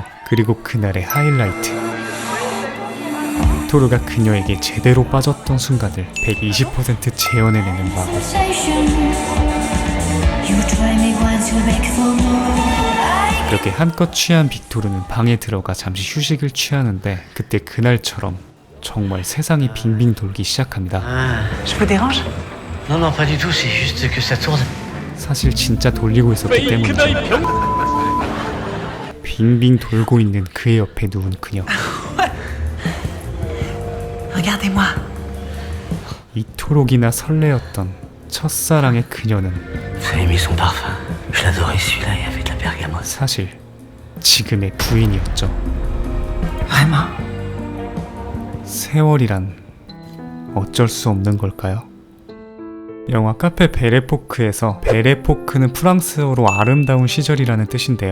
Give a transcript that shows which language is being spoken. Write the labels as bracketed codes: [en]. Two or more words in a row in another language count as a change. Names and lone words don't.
[ko] 그리고 그날의 하이라이트. 빅토르가 그녀에게 제대로 빠졌던 순간을 120% 재현해내는 마고. 그렇게 한껏 취한 빅토르는 방에 들어가 잠시 휴식을 취하는데 그때 그날처럼 정말 세상이 빙빙 돌기 시작합니다. [fr] Je vous dérange? Non, non, pas du tout, c'est juste que ça tourne. [ko] 사실 진짜 돌리고 있었기 때문이죠. 빙빙 돌고 있는 그의 옆에 누운 그녀. [fr] Regardez-moi. [ko] 이토록이나 설레었던 첫사랑의 그녀는 [fr] Vous avez mis son parfum. Je l'adorais celui-là, il y avait de la bergamote. [ko] 사실 지금의 부인이었죠. [fr] Vraiment? [ko] 세월이란 어쩔 수 없는 걸까요? 영화 카페 베레포크에서 베레포크는 프랑스어로 아름다운 시절이라는 뜻인데요.